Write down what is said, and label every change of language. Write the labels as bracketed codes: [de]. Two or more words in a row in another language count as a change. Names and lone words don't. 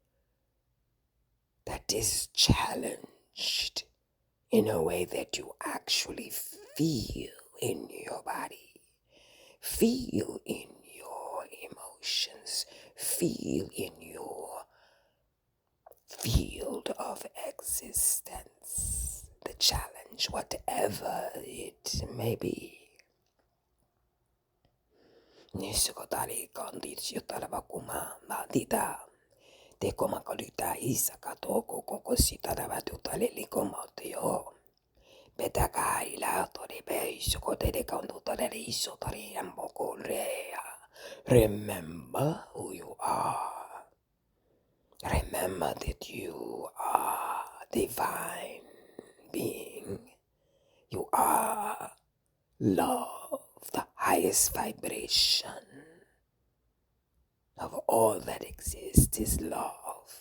[en] that is challenged in a way that you actually feel in your body, feel in your emotions, feel in your field of existence. The challenge, whatever it may be. Nisukotari konditio tarabakuma nadita. Te koma kolita isa katoko kokosita rabatutale likomotio. Betaka ilato de beisokote de kondutare isotari ambokorea. Remember who you are. Remember that you are divine being. You are love, the highest vibration of all that exists is love.